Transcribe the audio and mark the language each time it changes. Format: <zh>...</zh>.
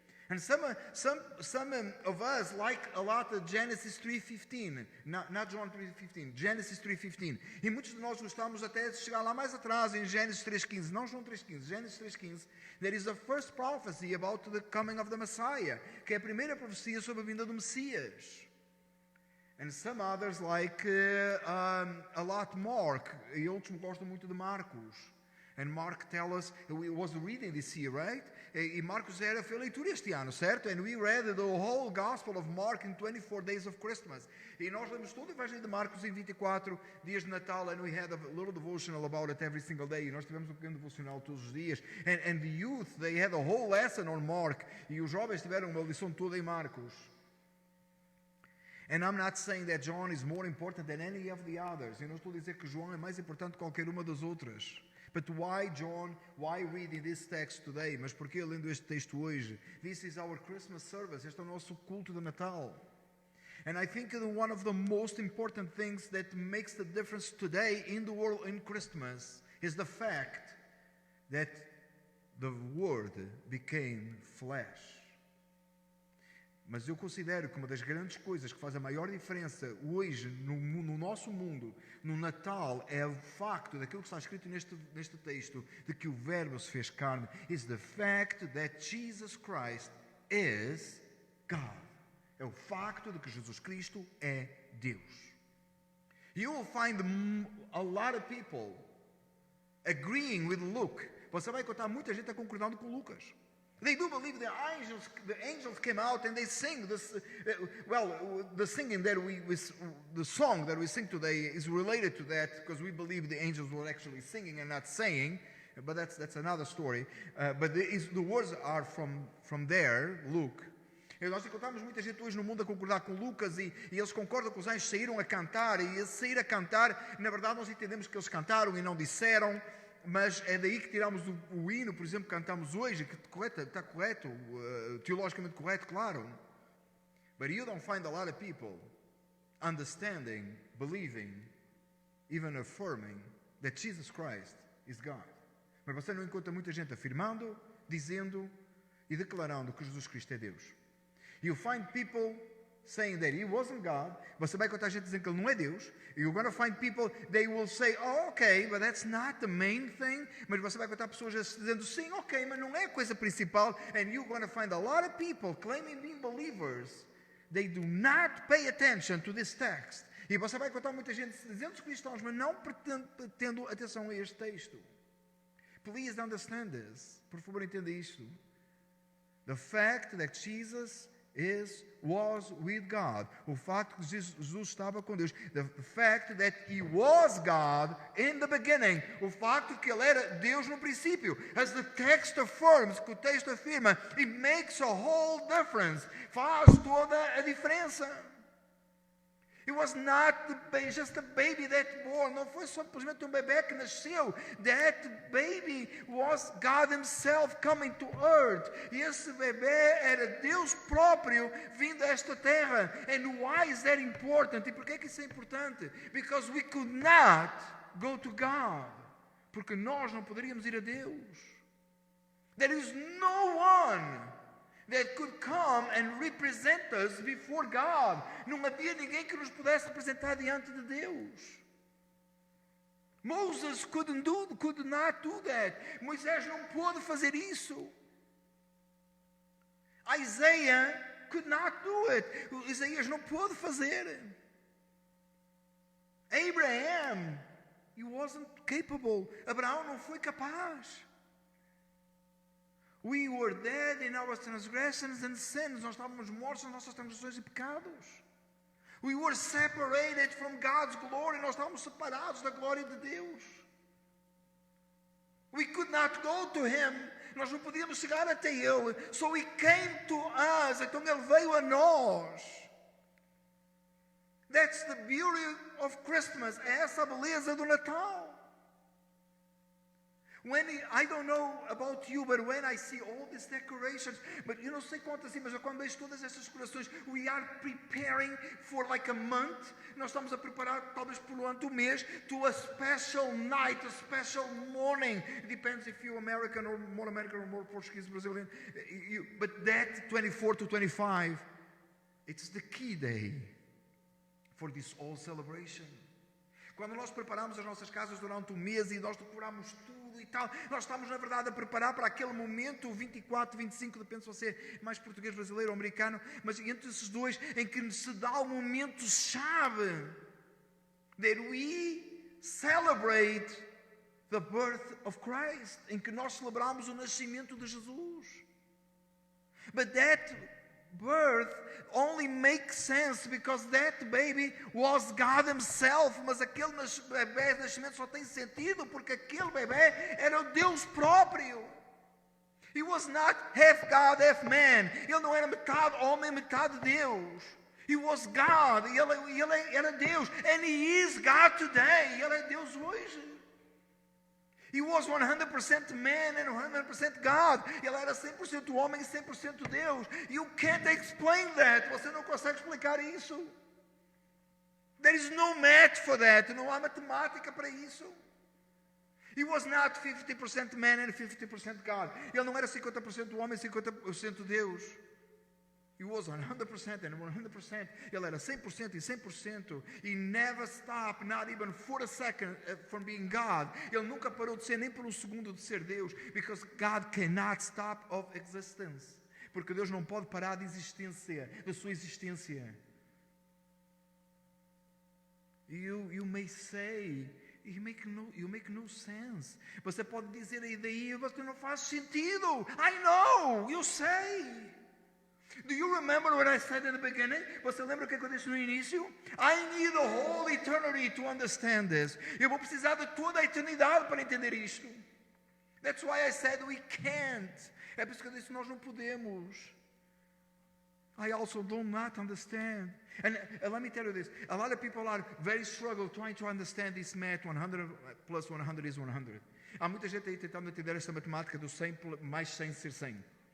<en>And some of us like a lot of Genesis 3:15, not John 3:15, Genesis 3:15.</en> <pt>E muitos de nós gostamos até de chegar lá mais atrás em Gênesis 3:15, não João 3:15, Gênesis 3:15.</pt> <en>That is the first prophecy about the coming of the Messiah,</en> <pt>que é a primeira profecia sobre a vinda do Messias.</pt> <en>And some others like a lot Mark,</en> <pt>e outros gostam muito de Marcos.</pt> <en>And Mark tell us, we was reading this year, right?</en> <pt>E Marcos fez leitura este ano, certo?</pt> <en>And we read the whole Gospel of Mark in 24 days of Christmas.</en> <pt>E nós lemos todo o Evangelho de Marcos em 24 dias de Natal,</pt> <en>and we had a little devotional about it every single day.</en> <pt>E nós tivemos pequeno devocional todos os dias.</pt> <en>And the youth, they had a whole lesson on Mark.</en> <pt>E os jovens tiveram uma lição toda em Marcos.</pt> <en>And I'm not saying that John is more important than any of the others.</en> <pt>Eu não estou a dizer que João é mais importante que qualquer uma das outras.</pt> <en>But why John? Why reading this text today?</en> <pt>Mas por que lendo este texto hoje?</pt> <en>This is our Christmas service.</en> <pt>Este é o nosso culto de Natal.</pt> <en>And I think that one of the most important things that makes the difference today in the world in Christmas is the fact that the Word became flesh.</en> <pt>Mas eu considero que uma das grandes coisas que faz a maior diferença hoje no nosso mundo, no Natal, é o facto daquilo que está escrito neste texto, de que o Verbo se fez carne,</pt> <en>is the fact that Jesus Christ is God.</en> <pt>É o facto de que Jesus Cristo é Deus.</pt> <en>You will find a lot of people agreeing with Luke.</en> <pt>Você vai encontrar muita gente concordando com Lucas.</pt> <en>They do believe the angels came out and they sing this. The singing that the song that we sing today is related to that because we believe the angels were actually singing and not saying. But that's another story. But the words are from there, Luke.</en> <pt>E nós encontramos muita gente hoje no mundo a concordar com Lucas e eles concordam que os anjos saíram a cantar e eles saíram a cantar. Na verdade, nós entendemos que eles cantaram e não disseram. Mas é daí que tiramos o hino, por exemplo, que cantamos hoje, que está correto, teologicamente correto, claro.</pt> <en>But you don't find a lot of people understanding, believing, even affirming that Jesus Christ is God.</en> <pt>Mas você não encontra muita gente afirmando, dizendo e declarando que Jesus Cristo é Deus.</pt> <en>You find people saying that he wasn't God.</en> <pt>Você vai encontrar gente dizendo que ele não é Deus.</pt> <en>You're going to find people, they will say, oh, okay, but that's not the main thing.</en> <pt>Mas você vai encontrar pessoas dizendo, sim, ok, mas não é a coisa principal.</pt> <en>And you're going to find a lot of people claiming being believers. They do not pay attention to this text.</en> <pt>E você vai encontrar muita gente dizendo-se cristãos, mas não tendo atenção a este texto.</pt> <en>Please understand this.</en> <pt>Por favor, entenda isto.</pt> <en>The fact that Jesus was with God.</en> <pt>O facto que Jesus estava com Deus.</pt> <en>The fact that he was God in the beginning.</en> <pt>O facto que ele era Deus no princípio.</pt> <en>As the text affirms,</en> <pt>que o texto afirma,</pt> <en>it makes a whole difference.</en> <pt>Faz toda a diferença.</pt> <en>It was not just a baby that born.</en> <pt>Não foi simplesmente bebê que nasceu.</pt> <en>That baby was God himself coming to earth.</en> <pt>E esse bebê era Deus próprio vindo a esta terra.</pt> <en>And why is that important?</en> <pt>E por que isso é importante?</pt> <en>Because we could not go to God.</en> <pt>Porque nós não poderíamos ir a Deus.</pt> <en>There is no one that could come and represent us before God.</en> <pt>Não havia ninguém que nos pudesse representar diante de Deus.</pt> <en>Moses could not do that.</en> <pt>Moisés não pôde fazer isso.</pt> <en>Isaiah could not do it.</en> <pt>Isaías não pôde fazer.</pt> <en>Abraham, he wasn't capable.</en> <pt>Abraão não foi capaz.</pt> <en>We were dead in our transgressions and sins.</en> <pt>Nós estávamos mortos nas nossas transgressões e pecados.</pt> <en>We were separated from God's glory.</en> <pt>Nós estávamos separados da glória de Deus.</pt> <en>We could not go to Him.</en> <pt>Nós não podíamos chegar até Ele.</pt> <en>So He came to us.</en> <pt>Então Ele veio a nós.</pt> <en>That's the beauty of Christmas.</en> <pt>É essa a beleza do Natal.</pt> <en>I don't know about you, but when I see all these decorations, but</en> <pt>eu não sei quanto assim, mas quando vejo todas essas decorações,</pt> <en>we are preparing for like a month.</en> <pt>Nós estamos a preparar talvez durante um mês</pt> <en>to a special night, a special morning. It depends if you're American or more Portuguese, Brazilian. But that 24 to 25, it's the key day for this whole celebration.</en> <pt>Quando nós preparamos as nossas casas durante um mês e nós decoramos tudo e tal, nós estamos, na verdade, a preparar para aquele momento, 24, 25, depende se você é mais português, brasileiro ou americano, mas entre esses dois, em que se dá o momento-chave,</pt> <en>that we celebrate the birth of Christ,</en> <pt>em que nós celebramos o nascimento de Jesus.</pt> <en>But that birth only makes sense because that baby was God himself.</en> <pt>Mas aquele bebê de nascimento só tem sentido porque aquele bebê era o Deus próprio.</pt> <en>He was not half God, half man.</en> <pt>Ele não era metade homem, metade Deus.</pt> <en>He was God.</en> <pt>Ele era Deus.</pt> <en>And he is God today.</en> <pt>Ele é Deus hoje.</pt> <en>He was 100% man and 100% God.</en> <pt>Ele era 100% homem e 100% Deus.</pt> <en>You can't explain that.</en> <pt>Você não consegue explicar isso.</pt> <en>There is no math for that.</en> <pt>Não há matemática para isso.</pt> <en>He was not 50% man and 50% God.</en> <pt>Ele não era 50% homem e 50% Deus.</pt> <en>He was 100% and 100%.</en> <pt>Ele era 100% e 100%.</pt> <en>He never stopped, not even for a second, from being God.</en> <pt>Ele nunca parou de ser, nem por um segundo de ser Deus.</pt> <en>Because God cannot stop of existence.</en> <pt>Porque Deus não pode parar de existência, da sua existência.</pt> <en>You may say, you make no sense.</en> <pt>Você pode dizer aí daí, você não faz sentido.</pt> <en>I know,</en> <pt>eu sei.</pt> <en>Do you remember what I said in the beginning?</en> <pt>Você lembra o que eu disse no início?</pt> <en>I need the whole eternity to understand this.</en> <pt>Eu vou precisar de toda a eternidade para entender isto.</pt> <en>That's why I said we can't.</en> <pt>É por isso que eu disse nós não podemos.</pt> <en>I also do not understand. And let me tell you this. A lot of people are very struggle trying to understand this math. 100 plus 100 is 100.</en> <pt>Há muita gente aí tentando entender esta matemática do 100 mais 100 ser 100.</pt>